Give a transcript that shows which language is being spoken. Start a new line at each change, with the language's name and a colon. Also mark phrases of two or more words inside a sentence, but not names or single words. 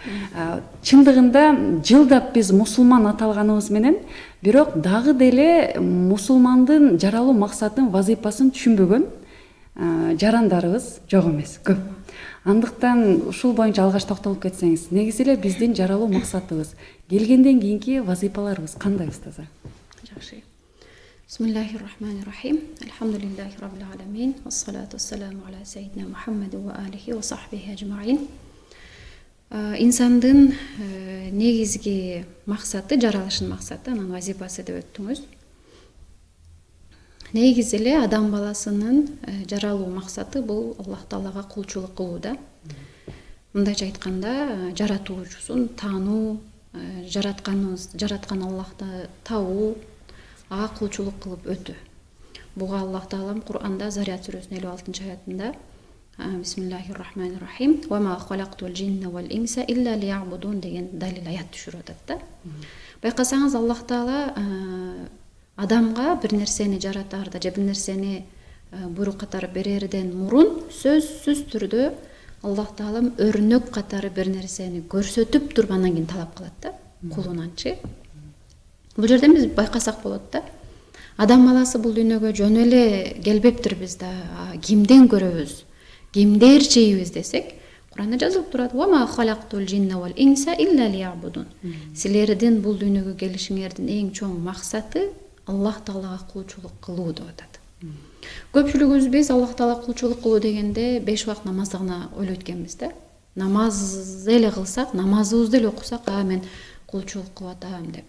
Kyrgyz: Чындыгында жылдап биз мусулман аталганыбыз менен бирок дагы деле мусулмандын жаралуу максатын, вазыйпасын түшүнбөгөн жарандарыбыз жок эмес, көп. Андыктан ушул боюнча алгач токтолуп кетсеңиз, негизи эле биздин жаралуу максатыбыз, келгенден кийинки вазыйпаларыбыз кандай устаза? Жакшы.
Arabic: بسم الله الرحمن الرحيم. الحمد لله رب العالمين. والصلاة والسلام على سيدنا محمد وآله وصحبه أجمعين.
Kyrgyz: Инсандын негизги максаты, жаралышынын максаты, анын вазыйпасы деп өттүңүз. Негизи эле адам баласынын жаралуу максаты бул Аллах Таалага кулчулук кылуу да. Мындайча айтканда, жаратуучусун таануу, жараткан Аллахты табуу, ага кулчулук кылып өтүү. Буга Аллах Таалам Кур'анда Зарят сүрөсүнүн 56-аятында
Arabic: بسم الله الرحمن الرحيم. وما خلقت الجن والإنس إلا ليعبدون
Kyrgyz: деген далил аят түшүрүп атат да. Байкасаңыз Аллах Таала адамга бир нерсени жаратаарда же бир нерсени буйрук катары берерден мурун сөзсүз түрдө Аллах Таалам өрнөк катары бир нерсени көрсөтүп туруп анан кийин талап кылат да, кулунанчы. Бул жерден биз байкасак болот да. Адам баласы бул дүйнөгө жөн эле келбептирбиз да. Кимден көрөбүз? Кимдер чейбиз десек, Куранда жазылып турат:
Arabic: "وما خلقت الجن والإنس إلا ليعبدون."
Kyrgyz: Силердин бул дүйнөгө келишиңердин эң чоң максаты Аллах Таалага кулчулук кылуу деп атат. Көпчүлүгүбүз биз Аллах Таалага кулчулук кылуу дегенде 5 убакыт намазды гана ойлойт экенбиз да. Намаз эле кылсак, намазыбызды эле окусак, мен кулчулук кылып атам деп.